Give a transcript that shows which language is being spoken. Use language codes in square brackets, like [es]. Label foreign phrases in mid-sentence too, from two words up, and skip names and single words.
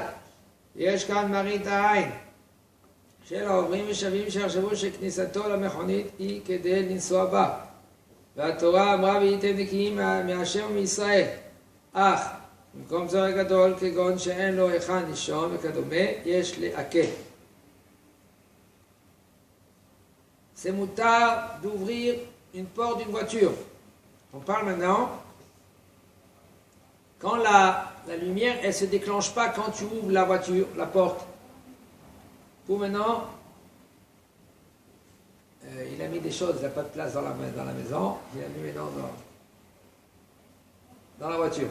[he] יש כאן מראית העין של העוברים ושבים שיחשבו שכניסתו למכונית היא כדי לנסוע בה. והתורה אמרה והייתם נקיים מהשם ומישראל. אך במקום זרע גדול כגון שאין לו היכן לישון וכדומה, יש לעקל. [fr] C'est mutard d'ouvrir une porte d'une voiture. On parle maintenant quand la lumière, elle ne se déclenche pas quand tu ouvres la voiture, la porte. Pour maintenant, il a mis des choses, il n'a pas de place dans la maison, il a mis dans la voiture.